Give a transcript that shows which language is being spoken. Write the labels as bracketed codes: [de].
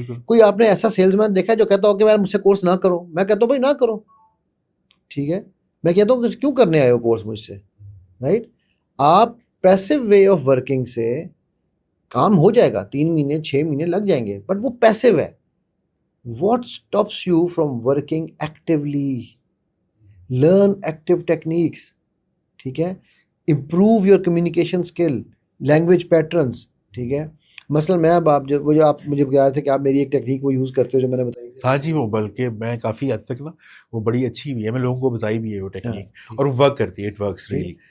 [ur] کوئی آپ نے ایسا سیلز مین دیکھا ہے جو کہتا ہو کہ یار مجھ سے کورس نہ کرو, میں کہتا ہوں بھائی نہ کرو, ٹھیک ہے. میں کہتا ہوں کیوں کرنے آئے ہو کورس مجھ سے, رائٹ. آپ پیسو وے آف ورکنگ سے کام ہو جائے گا, 3 مہینے 6 مہینے لگ جائیں گے, بٹ وہ پیسو ہے. [en] What stops you from working actively? Learn active techniques. [ur] ٹھیک ہے. [en] Improve your communication skill, language patterns. [ur] ٹھیک ہے. مثلا میں اب آپ وہ جو آپ مجھے بتا رہے تھے کہ آپ میری ایک ٹیکنیک وہ یوز کرتے ہو جو میں نے بتائی تھی. ہاں جی, وہ بلکہ میں کافی حد تک نا وہ بڑی اچھی بھی ہے, میں لوگوں کو بتائی بھی ہے وہ ٹیکنیک, اور وہ ورک کرتی ہے, [en] It works really.